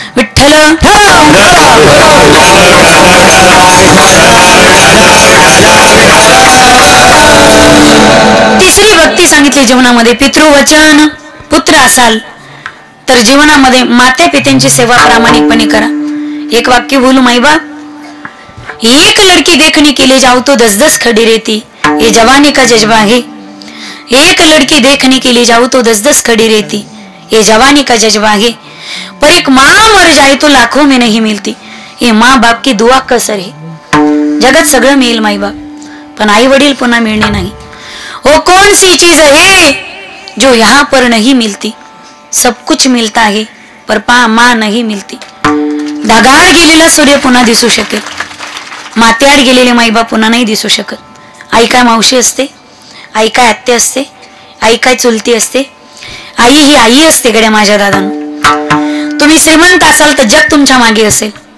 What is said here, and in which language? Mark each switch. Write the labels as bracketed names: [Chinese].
[Marathi] विठ्ठल तिसरी भक्ती सांगितली जीवनामध्ये. पितृवचन. पुत्र असाल तर जीवनामध्ये माते पित्यांची सेवा प्रामाणिकपणे करा. एक वाक्य बोलू माई बाप. [Hindi] एक लड़की देखने के लिए जाओ तो 10-10 खड़ी रहती, ये जवानी का जज्बा है. एक लड़की देखने के लिए जाओ तो 10-10 खड़ी रहती, ये जवानी का जज्बा है. पर एक माँ मर जाए तो लाखों में नहीं मिलती, ये माँ बाप की दुआ कसर है. [Marathi] जगत सगळं मिळेल माई बाप, पण आई वडील पुन्हा मिळणे नाही. [Hindi] वो कौन सी चीज है जो यहाँ पर नहीं मिलती. सब कुछ मिलता है पर माँ नहीं मिलती. [Marathi] ढगाळ गेलेला सूर्य पुन्हा दिसू शकेल, मात्याआड गेलेले माईबाप पुन्हा नाही दिसू शकत. आई काय मावशी असते, आई काय आत्या असते, आई काय चुलती असते. आई ही आई असते गड्या माझ्या दादांनो. तुम्ही श्रीमंत असाल तर जग तुमच्या मागे असेल.